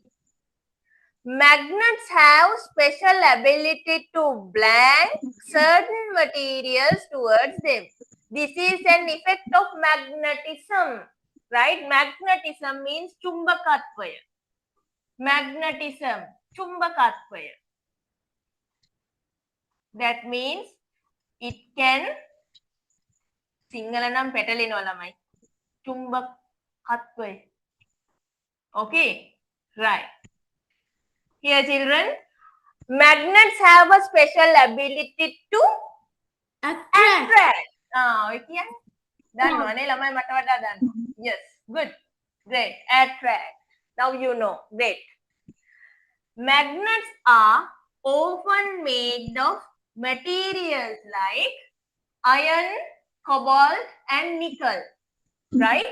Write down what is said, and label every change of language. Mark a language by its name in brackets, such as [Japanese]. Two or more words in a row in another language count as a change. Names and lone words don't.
[English] Magnets have special ability to blank certain materials towards them. This is an effect of magnetism. Right? Magnetism means chumbakatvaya. Magnetism, chumbakatvaya. That means it can [Sinhala] සිංහල නම් පැටලෙනවා ළමයි. චුම්බකත්වය. [English] Okay, right. Here children, magnets have a special ability to attract. [Sinhala] ඔය කියන්නේ දන්නවනේ ළමයි මට වඩා දන්නවා. [English] Yes, good. Great. Attract. Now you know. Great. Magnets are often made of materials like iron, cobalt and nickel. Right?